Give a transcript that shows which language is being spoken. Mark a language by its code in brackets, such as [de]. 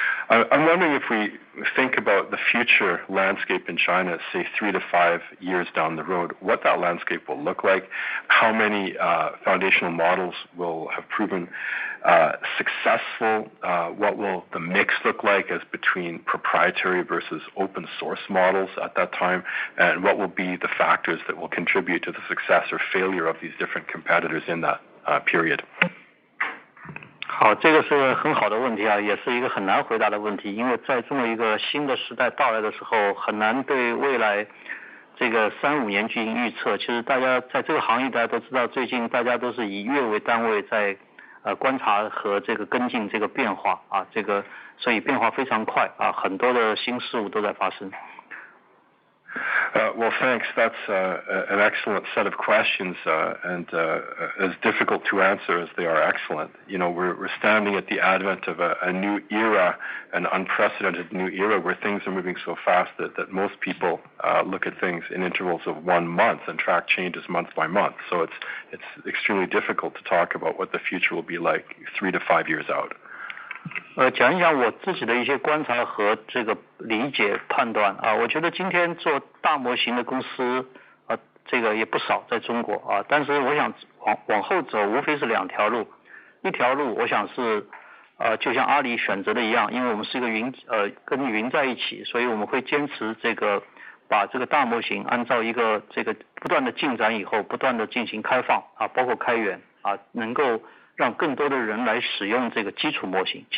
[en] I'm wondering if we think about the future landscape in China, say 3 to 5 years down the road, what that landscape will look like, how many foundational models will have proven successful, what will the mix look like as between proprietary versus open source models at that time, and what will be the factors that will contribute to the success or failure of these different competitors in that period. [zh] 好，这个是很好的问题啊，也是一个很难回答的问题，因为在这么一个新的时代到来的时候，很难对未来这个3、5年进行预测。其实大家在这个行业大家都知道，最近大家都是以月为单位在观察和这个跟进这个变化啊，这个所以变化非常快啊，很多的新事物都在发生。 [en] Well, thanks. That's an excellent set of questions, and as difficult to answer as they are excellent. You know, we're standing at the advent of a new era, an unprecedented new era where things are moving so fast that most people look at things in intervals of 1 month and track changes month by month. So it's extremely difficult to talk about what the future will be like 3 to 5 years out. [zh] 讲一讲我自己的一些观察和这个理解判断啊，我觉得今天做大模型的公司这个也不少在中国啊，但是我想往后走无非是两条路，一条路我想是就像阿里选择的一样，因为我们是一个跟云在一起，所以我们会坚持这个把这个大模型按照一个这个不断的进展以后，不断的进行开放啊，包括开源啊，能够让更多的人来使用这个基础模型。